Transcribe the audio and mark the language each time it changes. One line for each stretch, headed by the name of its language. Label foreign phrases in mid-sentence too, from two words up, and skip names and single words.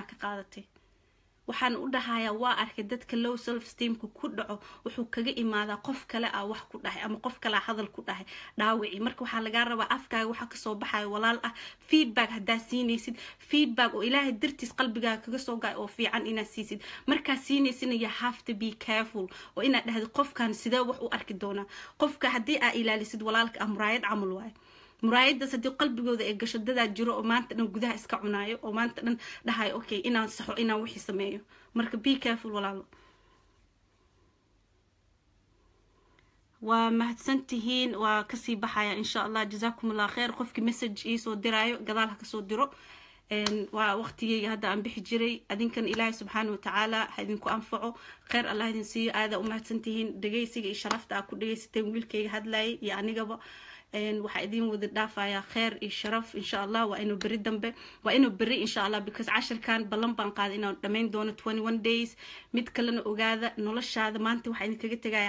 Somali: ka qaadatay waxaan u dhahayaa waa arkay dadka
English: low self esteemku
Somali: ku dhaco wuxuu kaga imaadaa qof kale ah wax ku dhahay ama qof kale hadal ku dhahay dhaawici marka waxa laga rabaa afkaaga waxa ka soo baxay walaal ah feedback hadaa siinaysid feedback oo ilaahay dartiis qalbigaaga kaga soo gaay oo fiican inaad siisid marka siinaysin
English: you have to be careful
Somali: oo inaad dhahdo qofkan sidee wax u arki doona qofka hadii aad ilaalisid walaalka amraayad camal waay muraayadaas hadii qalbigooda ay gasho dadaa jiro oo maanta dhan gudaha iska cunaayo oo maanta dhan dhahay okay inaan saxo inaan wixii sameeyo marka
English: be careful
Somali: walaalo waa mahadsantihiin waa kasii baxaya
Arabic: إن شاء الله جزاكم الله خير
Somali: qofkii message ii soo diraayo gadaal ha ka soo diro waa waqtigeyga hadda aan bixi jiray adinkan ilaahay
Arabic: سبحانه وتعالى
Somali: ha idinku anfaco khair Allah idin siiyo aada u mahadsantihiin dhageysiga iyo sharafta aad ku dhageysateen wiilkayga hadlayay iyo anigaba waxa idin wada dhaafaya khair iyo sharaf
Arabic: إن شاء الله
Somali: waa inuu bari dambe waa inuu bari
Arabic: إن شاء الله
Somali: because casharkan ballan baan qaaday inaan dhameyn doono 21 days mid kalena ogaada noloshaada maanta waxa idin kaga tagaya